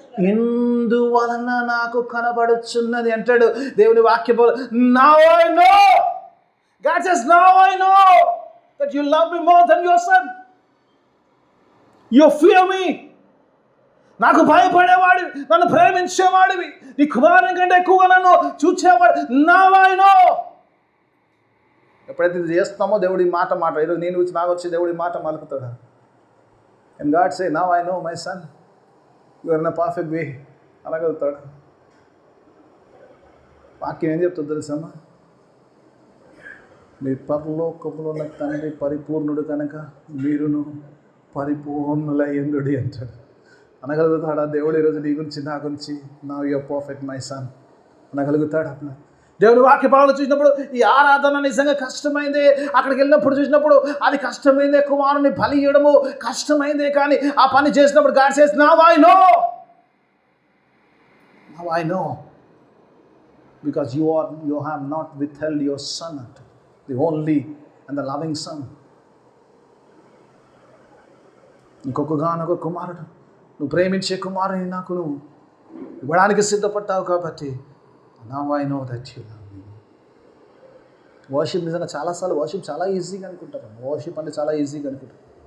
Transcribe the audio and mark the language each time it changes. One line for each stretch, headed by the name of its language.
Telugu: ఇందువలన నాకు కనబడుచున్నది అంటాడు దేవుని వాక్యం.
English: Now I know, God says now I know that you love me more than your son. You fear me.
Telugu: నాకు భయపడేవాడివి, నన్ను ప్రేమించేవాడివి, నీ కుమారుని కంటే ఎక్కువగా నన్ను చూచేవాడు.
English: Now I know.
Telugu: ఎప్పుడైతే ఇది చేస్తామో దేవుడి మాట ఈరోజు నేను వచ్చి నాకు వచ్చి దేవుడి మాట మలుపుతాడు.
English: And God say now I know my son, you are in a perfect way.
Telugu: అలాగలుగుతాడు. వాక్యం ఏం చెప్తుంది తెలుసమ్మా, మీ పరలోకములో ఉన్న తండ్రి పరిపూర్ణుడు కనుక మీరును పరిపూర్ణులయ్యుండుడి అంటాడు. అనగలుగుతాడా దేవుడు ఈరోజు నీ గురించి నా గురించి?
English: నా you're perfect my son
Telugu: అనగలుగుతాడు. అట్లా దేవుని వాక్య భావాలు చూసినప్పుడు ఈ ఆరాధన నిజంగా కష్టమైందే. అక్కడికి వెళ్ళినప్పుడు చూసినప్పుడు అది కష్టమైందే, కుమారుని బలి ఇవ్వడము కష్టమైందే. కానీ ఆ పని చేసినప్పుడు
English: God says now I know, now I know, because you have not withheld your son, the only and the loving son.
Telugu: ఇంకొకగానొక కుమారుడు, నువ్వు ప్రేమించే కుమారుని నాకు నువ్వు ఇవ్వడానికి సిద్ధపడ్డావు కాబట్టి
English: now I know that you love me.
Telugu: Worship నిజంగా చాలాసార్లు వర్షిప్ చాలా ఈజీగా అనుకుంటారు. వర్షిప్ అంటే చాలా ఈజీగా అనుకుంటారు.